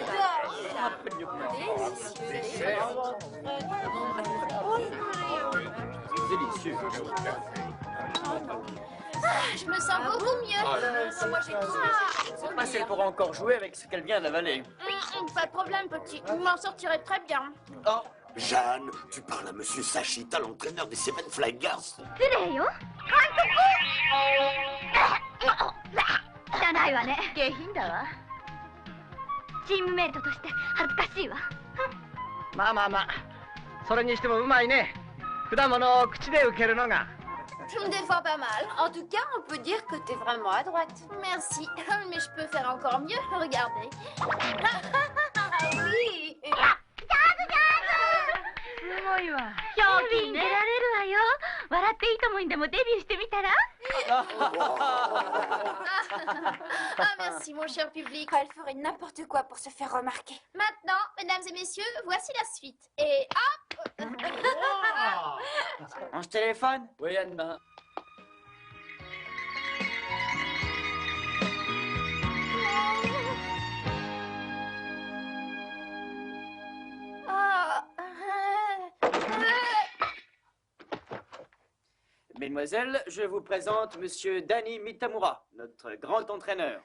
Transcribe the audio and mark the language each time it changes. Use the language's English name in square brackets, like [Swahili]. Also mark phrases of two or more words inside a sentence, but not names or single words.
[French] Un peu mieux que moi. Délicieux. Je me sens beaucoup mieux. Moi, j'ai Parce qu'elle pourra encore jouer avec ce qu'elle vient d'avaler. Pas de problème, petit. Je m'en sortirai très bien. Oh! Jeanne, tu parles à Monsieur Sashita, l'entraîneur des Seven Fly Girls? [Japanese] 汚いわね。下品だわ。チームメイトとして恥ずかしいわ。まあまあまあ、それにしてもうまいね。果物を口で受けるのが。 [French] Je me défends pas mal. En tout cas, on peut dire que t'es vraiment à droite. Merci. Mais je peux faire encore mieux. Regardez. Oui. [Japanese] すごいわ。テレビに出られるわよ。笑っていいともにでもデビューしてみたら？ [French] Ah, merci, mon cher public. Elle ferait n'importe quoi pour se faire remarquer. Maintenant, mesdames et messieurs, voici la suite. Et hop! Range téléphone? Oui, Anne. Mesdemoiselles, je vous présente Monsieur Danny Mitamura, notre grand entraîneur.